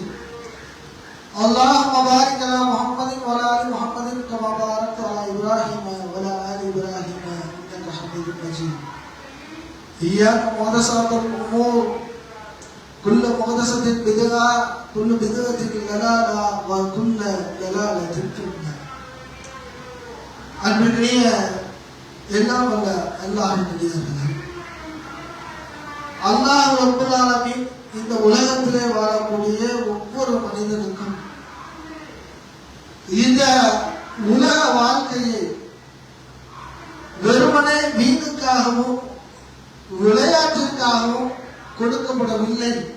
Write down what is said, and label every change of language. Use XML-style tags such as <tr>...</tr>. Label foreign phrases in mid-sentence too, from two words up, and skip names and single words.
<ar>اللهم بارك على محمد وعلى آل محمد كما باركت على إبراهيم وعلى آل إبراهيم إنك حميد مجيد. إياك محدثات الأمور كل محدثة بدعة كل بدعة ضلالة وكل ضلالة في النار.</ar> <ta>அன்பிற்குரிய எல்லாம் வல்ல அல்லாஹ்வின் அடியார்களே,</ta> <ar>الله رب العالمين</ar> <ta>இந்த உலகத்திலே வாழக்கூடிய ஒவ்வொரு மனிதனுக்கும் இந்த உலக வாழ்க்கையை வெறுமனே வீணுக்காகவும் விளையாட்டிற்காகவும் கொடுக்கப்படவில்லை.</ta>